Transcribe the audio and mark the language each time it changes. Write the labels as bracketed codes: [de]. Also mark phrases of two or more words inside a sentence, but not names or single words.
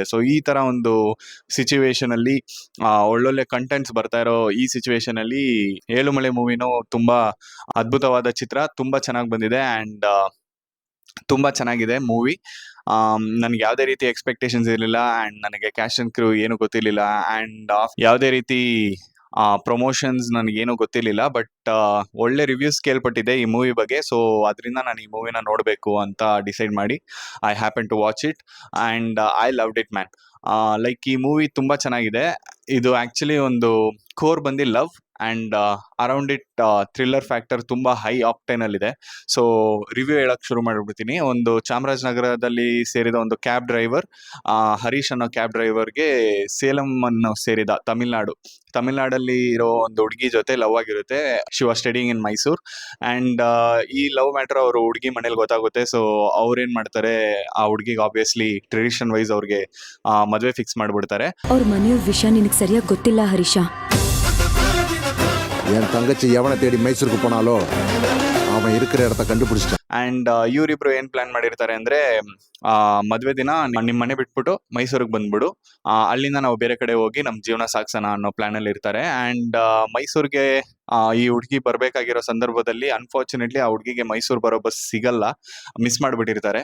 [kn] ಸೊ ಈ ತರ ಒಂದು ಸಿಚುವೇಶನ್ ಅಲ್ಲಿ ಒಳ್ಳೊಳ್ಳೆ ಕಂಟೆಂಟ್ಸ್ ಬರ್ತಾ ಇರೋ ಈ ಸಿಚುವೇಶನ್ ಅಲ್ಲಿ ಏಳುಮಲೆ ಮೂವಿನೂ ತುಂಬಾ ಅದ್ಭುತವಾದ ಚಿತ್ರ, ತುಂಬಾ ಚೆನ್ನಾಗಿ ಬಂದಿದೆ ಅಂಡ್ ತುಂಬಾ ಚೆನ್ನಾಗಿದೆ ಮೂವಿ. ನನಗೆ ಯಾವುದೇ ರೀತಿ ಎಕ್ಸ್ಪೆಕ್ಟೇಷನ್ಸ್ ಇರಲಿಲ್ಲ ಅಂಡ್ ನನಗೆ [en] cast and crew [kn] ಏನು ಗೊತ್ತಿರಲಿಲ್ಲ ಅಂಡ್ ಯಾವುದೇ ರೀತಿ ಪ್ರಮೋಷನ್ಸ್ ನನಗೇನು ಗೊತ್ತಿರಲಿಲ್ಲ. ಬಟ್ ಒಳ್ಳೆ ರಿವ್ಯೂಸ್ ಕೇಳ್ಪಟ್ಟಿದೆ ಈ ಮೂವಿ ಬಗ್ಗೆ. ಸೊ ಅದರಿಂದ ನಾನು ಈ ಮೂವಿನ ನೋಡಬೇಕು ಅಂತ ಡಿಸೈಡ್ ಮಾಡಿ [en] I happen to watch it and I loved it man. [kn] ಲೈಕ್ ಈ ಮೂವಿ ತುಂಬಾ ಚೆನ್ನಾಗಿದೆ. ಇದು ಆಕ್ಚುಲಿ ಒಂದು ಕೋರ್ ಬಂದು [en] love and around it thriller factor [kn] ತುಂಬಾ [en] high octane [kn] ಅಲ್ಲಿ ಇದೆ. ಸೊ ರಿವ್ಯೂ ಹೇಳಕ್ ಶುರು ಮಾಡ್ಬಿಡ್ತೀನಿ. ಒಂದು ಚಾಮರಾಜನಗರದಲ್ಲಿ ಸೇರಿದ ಒಂದು [en] cab driver, [kn] ಹರೀಶ್ ಅನ್ನೋ ಕ್ಯಾಬ್ ಡ್ರೈವರ್ಗೆ ಸೇಲಂ ಅನ್ನೋ ಸೇರಿದ ತಮಿಳ್ನಾಡಲ್ಲಿ ಇರೋ ಒಂದು ಹುಡುಗಿ ಜೊತೆ ಲವ್ ಆಗಿರುತ್ತೆ. [en] She was studying in Mysore and [kn] ಈ [en] love matter [kn] ಅವರು ಹುಡುಗಿ ಮನೇಲಿ ಗೊತ್ತಾಗುತ್ತೆ. ಸೊ ಅವ್ರೇನ್ ಮಾಡ್ತಾರೆ, ಆ ಹುಡುಗಿಗೆ [en] obviously tradition wise [kn] ಅವ್ರಿಗೆ ಮದುವೆ ಫಿಕ್ಸ್ ಮಾಡ್ಬಿಡ್ತಾರೆ. ಅವ್ರ ಮನೆಯವ್ರ ವಿಷಯ ನಿನಗೆ ಸರಿಯಾಗಿ ಗೊತ್ತಿಲ್ಲ ಹರೀಶ. [ta] என் தங்கச்சி எவனை தேடி மைசூருக்கு போனாலோ அவன் இருக்கிற இடத்த கண்டுபிடிச்சிட்டான். [kn] ಅಂಡ್ ಇವರಿಬ್ರು ಏನ್ ಪ್ಲಾನ್ ಮಾಡಿರ್ತಾರೆ ಅಂದ್ರೆ, ಮದ್ವೆ ದಿನ ನಿಮ್ ಮನೆ ಬಿಟ್ಬಿಟ್ಟು ಮೈಸೂರಿಗೆ ಬಂದ್ಬಿಡು, ಅಲ್ಲಿಂದ ನಾವು ಬೇರೆ ಕಡೆ ಹೋಗಿ ನಮ್ ಜೀವನ ಸಾಗ್ಸೋಣ ಅನ್ನೋ ಪ್ಲಾನ್ ಅಲ್ಲಿ ಇರ್ತಾರೆ. ಅಂಡ್ ಮೈಸೂರ್ಗೆ ಈ ಹುಡುಗಿ ಬರ್ಬೇಕಾಗಿರೋ ಸಂದರ್ಭದಲ್ಲಿ ಅನ್ಫಾರ್ಚುನೇಟ್ಲಿ ಆ ಹುಡುಗಿಗೆ ಮೈಸೂರು ಬರೋ ಬಸ್ ಸಿಗಲ್ಲ, ಮಿಸ್ ಮಾಡ್ಬಿಟ್ಟಿರ್ತಾರೆ.